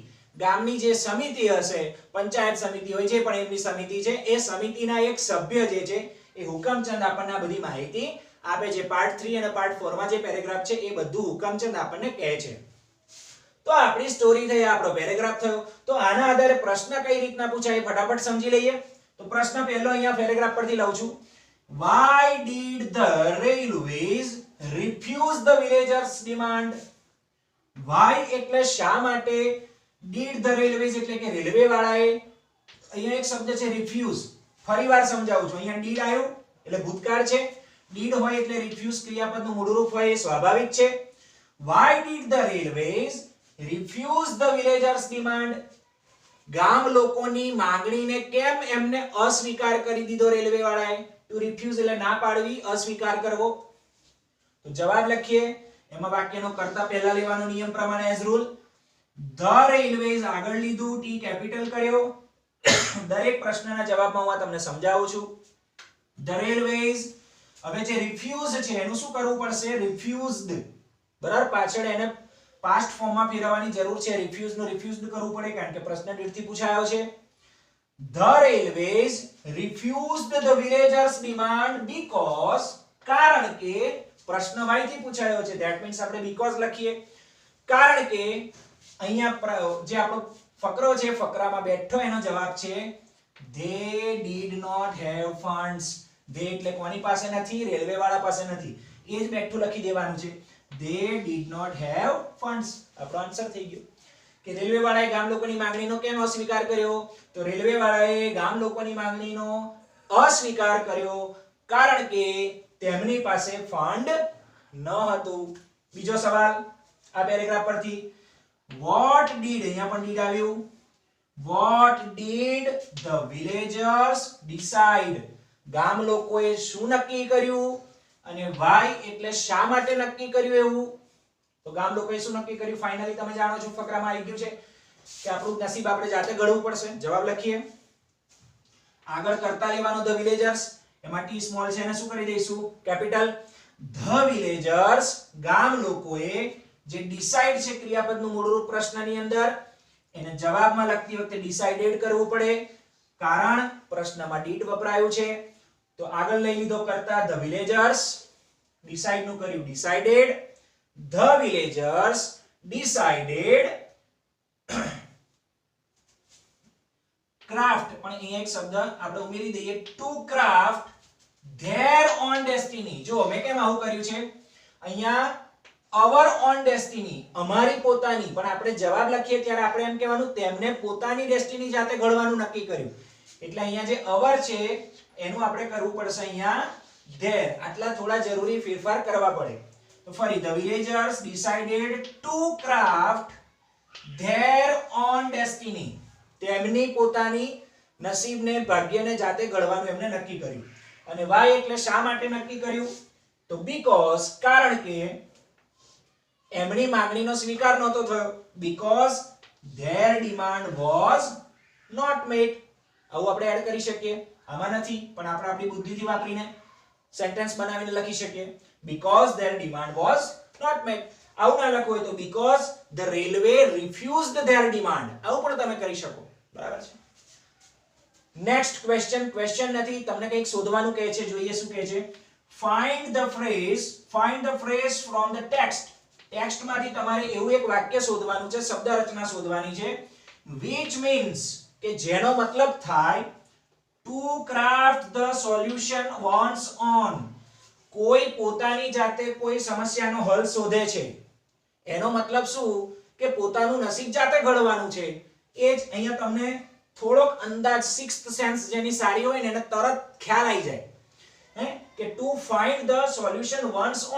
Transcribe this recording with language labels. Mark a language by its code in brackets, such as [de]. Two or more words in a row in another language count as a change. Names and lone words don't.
[gu] ગામની જે સમિતિ હશે, પંચાયત સમિતિ હોય છે, પણ એમની સમિતિ છે, એ સમિતિના એક સભ્ય જે છે એ હુકમચંદ આપણને આ બધી માહિતી આપે છે. પાર્ટ 3 અને પાર્ટ 4 માં જે પેરેગ્રાફ છે એ બધું હુકમચંદ આપણને કહે છે. તો આપણી સ્ટોરી થઈ, આપણો પેરેગ્રાફ થયો. તો આના આધારે પ્રશ્ન કઈ રીતના પૂછાય ફટાફટ સમજી લઈએ. તો પ્રશ્ન પહેલો અહીંયા પેરેગ્રાફ પરથી લઉં છું. [en] Why did the railways refuse the villagers' demand? [gu] Why એટલે શા માટે, [en] did the railways [gu] એટલે કે રેલવે વાળાએ, અહીંયા એક શબ્દ છે refuse, ફરીવાર સમજાવું છું. અહીંયા did આવ્યું એટલે ભૂતકાળ છે, did હોય એટલે refuse ક્રિયાપદનું મૂળરૂપ હોય, એ સ્વાભાવિક છે. [en] Why did the railways refuse the villagers' demand? [gu] ગામ લોકોની માંગણીને કેમ એમને અસ્વીકાર કરી દીધો રેલવે વાળાએ? [en] to refuse [gu] એટલે ના પાડવી, અસ્વીકાર કરવો. તો જવાબ લખીએ. એમાં વાક્યનો કર્તા પહેલા લેવાનો નિયમ પ્રમાણે [en] as rule. the railways [gu] આગળ લીધું, [en] T capital [gu] કર્યો. દરેક પ્રશ્નના જવાબમાં હું તમને સમજાવું છું. [en] the railways, [gu] હવે જે રિફ્યુઝ છે એનું શું કરવું પડશે? રિફ્યુઝડ, બરાબર, પાછળ એને પાસ્ટ ફોર્મમાં ફેરવવાની જરૂર છે. રિફ્યુઝ નું રિફ્યુઝડ કરવું પડે, કારણ કે પ્રશ્ન દીઠથી પૂછાયો છે. [en] The railways refused the villagers' demand because, [gu] કારણ કે પ્રશ્ન y થી પૂછાયો છે, [en] that means [gu] આપણે because લખીએ. કારણ કે અહીંયા જે આપણો ફકરો છે, ફકરામાં બેઠો એનો જવાબ છે [en] they did not have funds. [gu] they એટલે કોની પાસે નથી? રેલવે વાળા પાસે નથી. એ જ બેઠું લખી દેવાનું છે. [en] they did not have funds. [gu] આપણો આન્સર થઈ ગયો કે રેલવે વાળાએ ગામ લોકોની માંગણીનો કેમ અસ્વીકાર કર્યો? તો રેલવે વાળાએ ગામ લોકોની માંગણીનો અસ્વીકાર કર્યો કારણ કે તેમની પાસે ફંડ ન હતું. બીજો સવાલ આ પેરેગ્રાફ પરથી. [en] what did, [gu] અહીંયા પણ did આવ્યું. [en] what did the villagers decide? [gu] ગામ લોકોએ શું નક્કી કર્યું? અને why એટલે શા માટે નક્કી કર્યું એવું? તો ગામ લોકોએ શું નક્કી કર્યું? ફાઇનલી તમે જાણો છો, ફકરામાં આવી ગયું છે કે આપણું નસીબ આપણે જાતે ઘડવું પડશે. જવાબ લખીએ. આગળ કરતા લેવાનો [en] the villagers, [gu] એમાં [en] T small [gu] છે એને શું કરી દઈશું? કેપિટલ. [en] the villagers, [gu] ગામ લોકોએ, જે ડિસાઈડ છે ક્રિયાપદનું મૂળરૂપ પ્રશ્નની અંદર, એને જવાબમાં લખતી વખતે ડિસાઇડેડ કરવું પડે, કારણ પ્રશ્નમાં ડીડ વપરાયું છે. તો આગળ લઈ લીધો કરતા [en] the villagers, [gu] ડિસાઈડ નું કર્યું ડિસાઇડેડ. [en] The villagers decided craft, [gu] પણ અહીંયા એક શબ્દ આપણે ઉમેરી દઈએ, [en] to craft their own destiny. [gu] જો મેં કેમ આવું કર્યું છે? અહીંયા [en] our own destiny, [gu] અમારી પોતાની, પણ આપણે જવાબ લખીએ ત્યારે આપણે એમ કહેવાનું તેમને પોતાની ડેસ્ટિની જાતે ઘડવાનું નક્કી કર્યું. એટલે અહીંયા જે our છે એનું આપણે કરવું પડશે અહીંયા their. આટલા થોડા જરૂરી ફેરફાર કરવા પડે. તો ફરી [en] the villagers decided to craft their own destiny. [gu] તેમની પોતાની નસીબને ભાગ્યને જાતે ઘડવાનું એમને નક્કી કર્યું. અને why એટલે શા માટે નક્કી કર્યું? તો because કારણ કે એમની માંગણીનો સ્વીકાર નહોતો થયો. [en] because their demand was not met. [gu] આવું આપણે એડ કરી શકીએ. આમાં નથી પણ આપણે આપણી બુદ્ધિથી વાપરીને સેન્ટેન્સ બનાવીને લખી શકીએ. [en] because their demand was not met. [gu] આવું ના લખવું હોય તો [en] because the railway refused their demand. [gu] આવું પણ તમે કરી શકો. બરાબર છે. [en] next question [gu] નથી, તમને કંઈક શોધવાનું કહે છે. જોઈએ શું કહે છે. [en] find the phrase from the text. [gu] ટેક્સ્ટમાંથી તમારે એવું એક વાક્ય શોધવાનું છે, શબ્દ રચના શોધવાની છે, [en] which means [gu] કે જેનો મતલબ થાય [en] to craft the solution one's own. [gu] કોઈ પોતાની જાતે કોઈ સમસ્યાનો હલ શોધે છે. એનો મતલબ શું કે પોતાનું નસીબ જાતે ઘડવાનું છે. એ જ અહીંયા તમને થોડોક અંદાજ [en] sixth sense [gu] જેની સારી હોય ને એને તરત ખ્યાલ આવી જાય કે [en] to find the solution one's own.